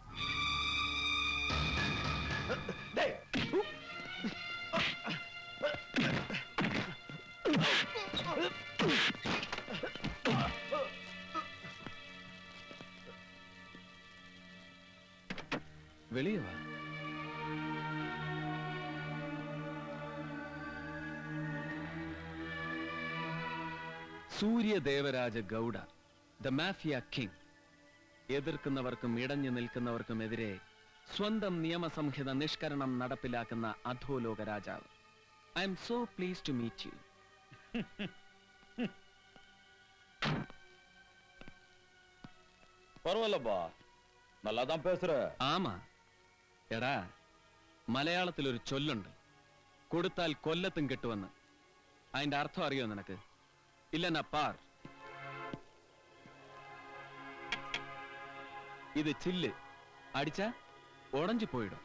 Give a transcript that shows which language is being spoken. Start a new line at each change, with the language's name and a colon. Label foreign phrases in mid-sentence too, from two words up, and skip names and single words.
Tamil: டேய் வெளியே வா.
Malayalam: സൂര്യ ദേവരാജ ഗൗഡ,
English: The Mafia King.
Malayalam: എതിർക്കുന്നവർക്കും ഇടഞ്ഞു നിൽക്കുന്നവർക്കുമെതിരെ സ്വന്തം നിയമസംഹിത നിഷ്കരണം നടപ്പിലാക്കുന്ന അധോലോക രാജാവ്.
English: I am so pleased to meet you.
Tamil: பரவாயில்லப்பா, நல்லா தான் பேசுற.
Malayalam: ആമാ എടാ, മലയാളത്തിൽ ഒരു ചൊല്ലുണ്ട്, കൊടുത്താൽ കൊല്ലത്തും കിട്ടുമെന്ന്. അതിന്റെ അർത്ഥം അറിയോ നിനക്ക്? ഇല്ലെന്നാ പാർ. ഇത് ചില്ല് അടിച്ച ഉടഞ്ചു പോയിടും.